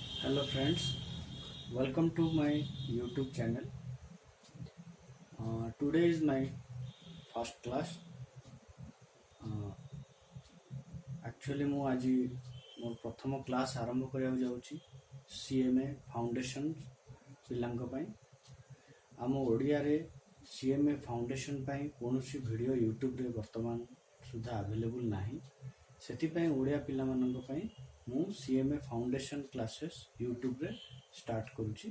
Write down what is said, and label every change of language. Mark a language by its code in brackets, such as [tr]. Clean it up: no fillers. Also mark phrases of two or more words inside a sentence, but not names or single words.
[en] Hello friends, welcome to my YouTube channel. Today is my first class. [or] Uh, Actually ମୁଁ ଆଜି ମୋର ପ୍ରଥମ କ୍ଲାସ୍ ଆରମ୍ଭ କରିବାକୁ ଯାଉଛି CMA ଫାଉଣ୍ଡେସନ୍ ପିଲାଙ୍କ ପାଇଁ। ଆମ ଓଡ଼ିଆରେ CMA ଫାଉଣ୍ଡେସନ୍ ପାଇଁ କୌଣସି ଭିଡ଼ିଓ ୟୁଟ୍ୟୁବରେ ବର୍ତ୍ତମାନ ସୁଦ୍ଧା ଆଭେଲେବୁଲ୍ ନାହିଁ। ସେଥିପାଇଁ ଓଡ଼ିଆ ପିଲାମାନଙ୍କ ପାଇଁ ମୁଁ CMA ଫାଉଣ୍ଡେସନ୍ କ୍ଲାସେସ୍ ୟୁଟ୍ୟୁବରେ ଷ୍ଟାର୍ଟ କରୁଛି।